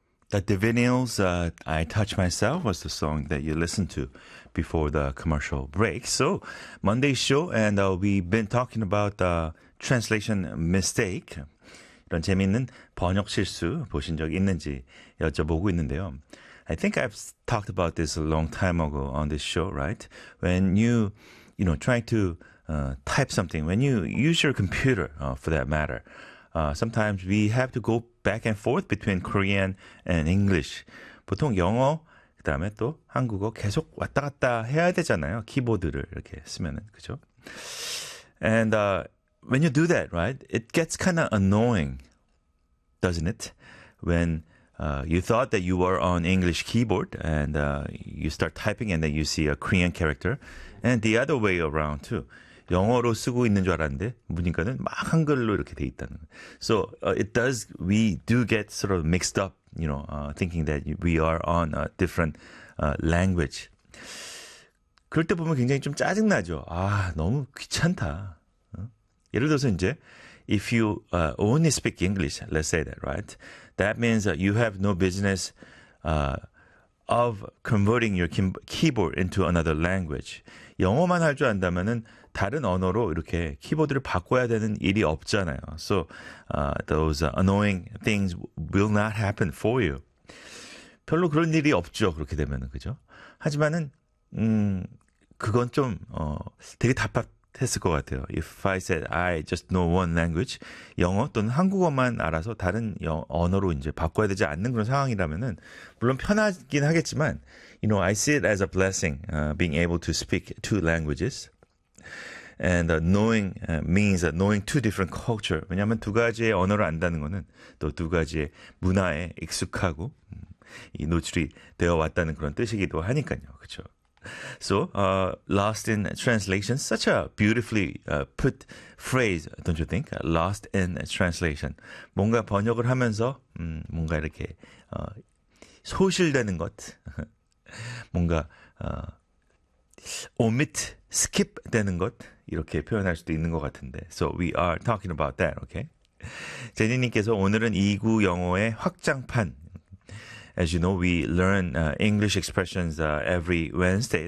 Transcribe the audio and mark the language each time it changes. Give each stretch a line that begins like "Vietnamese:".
English: That the Vinyls, I Touch Myself was the song that you listened to before the commercial break. So, Monday's show, and we've been talking about the translation mistake.
Korean: 이런 재미있는 번역 실수 보신 적 있는지 여쭤보고 있는데요.
English: I think I've talked about this a long time ago on this show, right? When you know, try to type something, when you use your computer, for that matter, sometimes we have to go back and forth between Korean and English.
Korean: 보통 영어, 그 다음에 또 한국어 계속 왔다 갔다 해야 되잖아요. 키보드를 이렇게 쓰면은, 그죠?
English: And when you do that, right, it gets kind of annoying, doesn't it? When you thought that you were on English keyboard and you start typing and then you see a Korean character. And the other way around too.
Korean: 영어로 쓰고 있는 줄 알았는데 보니까는 막 한글로 이렇게 돼 있다는.
English: So it does, we do get sort of mixed up, you know, thinking that we are on a different language.
Korean: 그럴 때 보면 굉장히 좀 짜증나죠. 아, 너무 귀찮다. 예를 들어서 이제
English: if you only speak English, let's say that, right? That means you have no business of converting your keyboard into another language.
Korean: 영어만 할 줄 안다면은 다른 언어로 이렇게 키보드를 바꿔야 되는 일이 없잖아요.
English: So those annoying things will not happen for you.
Korean: 별로 그런 일이 없죠. 그렇게 되면은, 그죠? 하지만은 그건 좀 되게 답답했을 것 같아요.
English: If I said I just know one language,
Korean: 영어 또는 한국어만 알아서 다른 언어로 이제 바꿔야 되지 않는 그런 상황이라면은 물론 편하긴 하겠지만,
English: you know, I see it as a blessing, being able to speak two languages. And knowing means knowing two different culture.
Korean: 왜냐하면 두 가지의 언어를 안다는 것은 또 두 가지의 문화에 익숙하고 이 노출이 되어 왔다는 그런 뜻이기도 하니까요, 그렇죠?
English: So lost in translation, such a beautifully put phrase, don't you think? Lost in translation.
Korean: 뭔가 번역을 하면서 뭔가 이렇게 소실되는 것, 뭔가
English: omit, skip
Korean: 되는 것, 이렇게 표현할 수도 있는 것 같은데.
English: So we are talking about that, okay?
Korean: 제니님께서 오늘은 2구 영어의 확장판.
English: As you know, we learn English expressions every Wednesday.